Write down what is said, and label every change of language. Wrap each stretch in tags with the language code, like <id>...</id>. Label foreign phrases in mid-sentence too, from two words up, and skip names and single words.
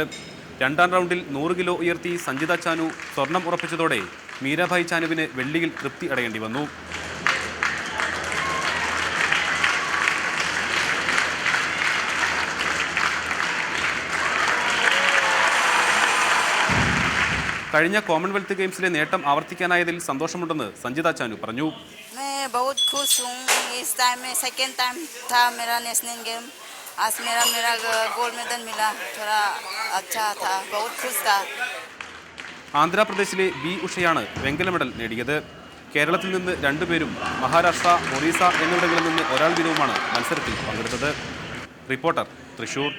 <ml>രണ്ടാം റൗണ്ടിൽ 100 കിലോ ഉയർത്തി സഞ്ജിത ചാനു സ്വർണം ഉറപ്പിച്ചതോടെ മീരാഭായ് ചാനുവിന് വെള്ളിയിൽ തൃപ്തി അടയേണ്ടി വന്നു. കഴിഞ്ഞ കോമൺവെൽത്ത് ഗെയിംസിലെ നേട്ടം ആവർത്തിക്കാനായതിൽ സന്തോഷമുണ്ടെന്ന് സഞ്ജിത ചാനു പറഞ്ഞു.</ml> <hi>बहुत खुश हूँ. इस टाइम में</hi> <en>second time</en> <hi>था मेरा</hi> <en>national game.</en> <hi>आज मेरा</hi> <en>gold medal</en> <hi>मिला. थोड़ा अच्छा था. बहुत खुश था.</hi> <ml>ആന്ധ്രാപ്രദേശിലെ ബി ഉഷയാണ് വെങ്കല മെഡൽ നേടിയത്. കേരളത്തിൽ നിന്ന് 2 പേരും മഹാരാഷ്ട്ര, ഒറീസ എന്നിവിടങ്ങളിൽ നിന്ന് ഒരാൾ വീതവുമാണ് മത്സരത്തിൽ പങ്കെടുത്തത്. റിപ്പോർട്ടർ, തൃശൂർ.</ml>